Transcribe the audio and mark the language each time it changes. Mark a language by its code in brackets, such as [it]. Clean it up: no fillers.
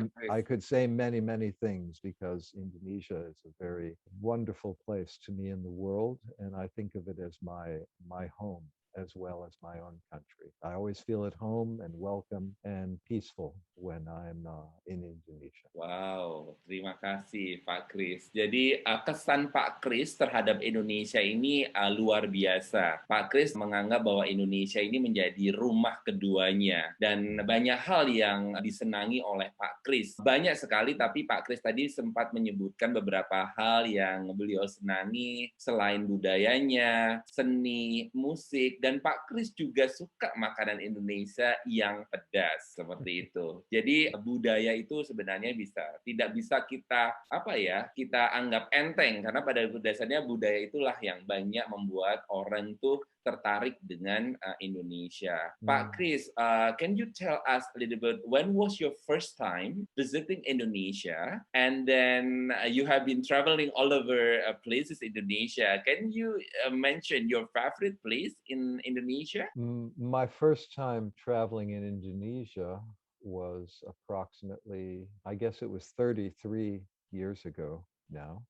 [en] I could say many things because Indonesia is a very wonderful place to me in the world, and I think of it as my home as well as my own country. I always feel at home and welcome and peaceful when I'm in Indonesia. [id] Wow, terima kasih Pak Kris. Jadi kesan Pak Kris terhadap Indonesia ini luar biasa. Pak Kris menganggap bahwa Indonesia ini menjadi rumah keduanya dan banyak hal yang disenangi oleh Pak Kris. Banyak sekali, tapi Pak Kris tadi sempat menyebutkan beberapa hal yang beliau senangi selain budayanya, seni, musik, dan Pak Kris juga suka makanan Indonesia yang pedas seperti itu. Jadi budaya itu sebenarnya tidak bisa kita anggap enteng karena pada dasarnya budaya itulah yang banyak membuat orang itu tertarik dengan Indonesia. [en] Pak Kris, can you tell us a little bit when was your first time visiting Indonesia, and then you have been traveling all over places in Indonesia. Can you mention your favorite place in Indonesia? My first time traveling in Indonesia was approximately, I guess it was 33 years ago now.